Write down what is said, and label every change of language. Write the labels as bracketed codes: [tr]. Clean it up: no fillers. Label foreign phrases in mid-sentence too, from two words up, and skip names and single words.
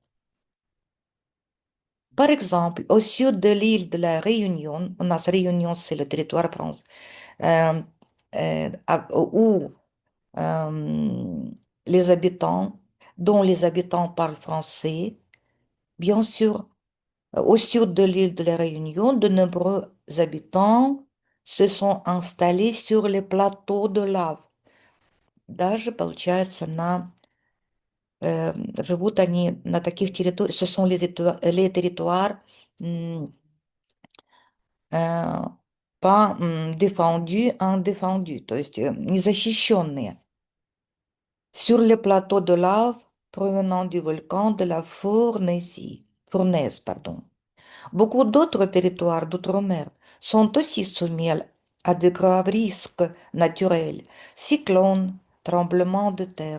[fr] Par exemple, au sud de l'île de la Réunion, on a Réunion, c'est le territoire français, euh, où euh, les habitants, dont les habitants parlent français, bien sûr, au sud de l'île de la Réunion, de nombreux habitants se sont installés sur les plateaux de lave. [ru] Даже, получается, живут они на таких территориях, [fr] ce sont les territoires м, э, pas défendus, indéfendus, [ru] то есть незащищенные. [fr] Sur les plateaux de lave provenant du volcan de la Fournaise, pardon. Beaucoup d'autres territoires d'outre-mer sont aussi soumis à de graves risques naturels, cyclones, tremblements de terre.